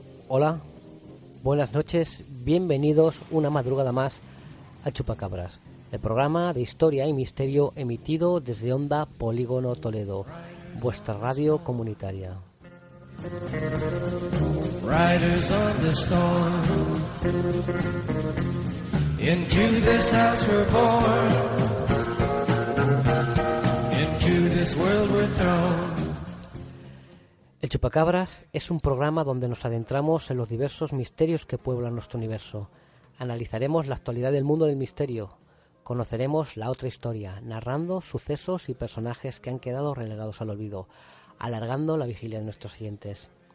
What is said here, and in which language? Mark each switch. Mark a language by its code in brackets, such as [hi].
[es] Hola, buenas noches, bienvenidos una madrugada más a Chupacabras, el programa de historia y misterio emitido desde Onda Polígono Toledo, vuestra radio comunitaria. [en] Riders on the storm, into this house we're born, into this world we're thrown. [es] El Chupacabras es un programa donde nos adentramos en los diversos misterios que pueblan nuestro universo. Analizaremos la actualidad del mundo del misterio. Conoceremos la otra historia, narrando sucesos y personajes que han quedado relegados al olvido, alargando la vigilia de nuestros oyentes.